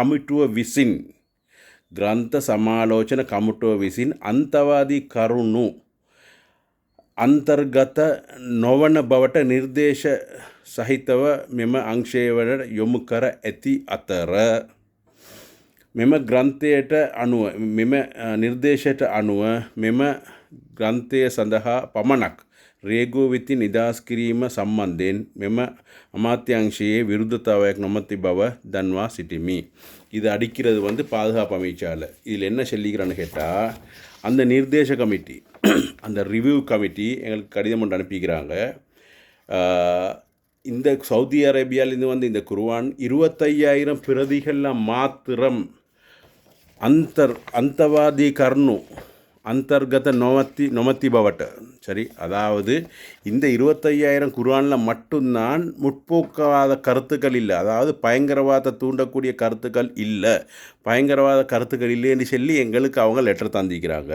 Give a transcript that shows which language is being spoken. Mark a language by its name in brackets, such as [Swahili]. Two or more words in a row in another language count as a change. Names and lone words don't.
[Sinhala] කමිටුව විසින් අන්තවාදී කරුණු අන්තර්ගත නොවන බවට නිර්දේශ සහිතව මෙම අංශය වලට යොමු කර ඇති අතර මෙම ග්‍රන්ථයට අනුව මෙම නිර්දේශයට අනුව මෙම ග්‍රන්ථය සඳහා පමණක් රේගුව වෙති නිදහස් කිරීම සම්බන්ධයෙන් මෙම අමාත්‍යංශයේ විරුද්ධතාවයක් නොමැති බව දන්වා සිටිමි. [Tamil] இது அடிக்கிறது வந்து பாதுகாப்பு அமைச்சால். இதில் என்ன சொல்லிக்கிறான்னு கேட்டால், அந்த நிர்தேச கமிட்டி அந்த [English] review committee [Tamil] எங்களுக்கு கடிதம் ஒன்று அனுப்பிக்கிறாங்க. இந்த சவுதி அரேபியாவிலேருந்து வந்து இந்த குர்ஆன் 25,000 பிரதிகளில் மாத்திரம் [Sinhala] අන්තවාදී කරුණු අන්තර්ගත නොමැති බවට [Tamil] சரி, அதாவது இந்த 25,000 குர்ஆனில் மட்டும்தான் முற்போக்காத கருத்துக்கள் இல்லை, அதாவது பயங்கரவாத தூண்டக்கூடிய கருத்துக்கள் இல்லை, பயங்கரவாத கருத்துக்கள் இல்லைன்னு சொல்லி எங்களுக்கு அவங்க லெட்டர் தந்திக்கிறாங்க.